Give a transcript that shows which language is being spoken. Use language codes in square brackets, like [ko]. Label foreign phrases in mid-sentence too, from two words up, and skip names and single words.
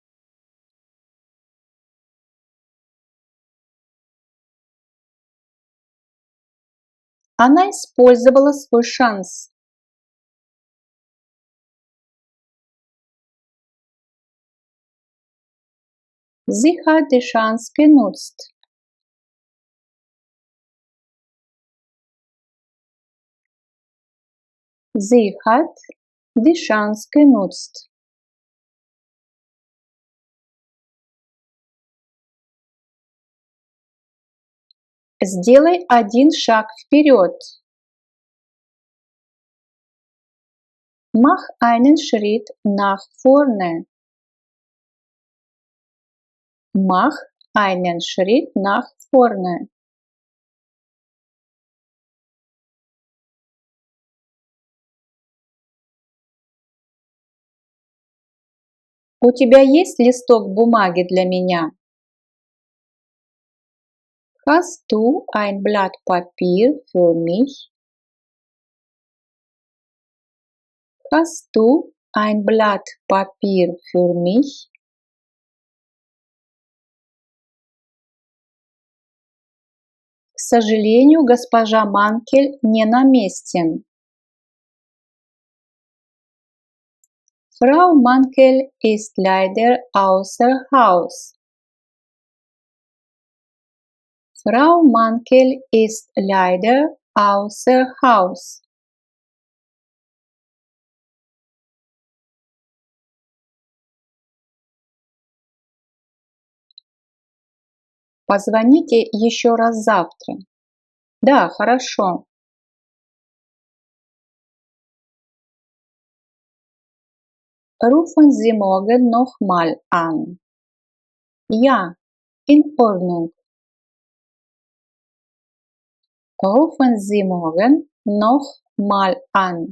[ru] Она использовала свой шанс. [de] Sie hat die Chance genutzt. Sie hat die Chance genutzt. [ru] Сделай один шаг вперед. [de] Mach einen Schritt nach vorne. Mach einen Schritt nach vorne. [ru] У тебя есть листок бумаги для меня? [de] Hast du ein Blatt Papier für mich? Hast du ein Blatt Papier für mich? [ru] К сожалению, госпожа Манкель не на месте. [de] Frau Mankel ist leider außer Haus. Frau Mankel ist leider außer Haus. [ru] Позвоните еще раз завтра. Да, хорошо. [de] Rufen Sie morgen nochmal an. Ja, in Ordnung. Rufen Sie morgen noch mal an.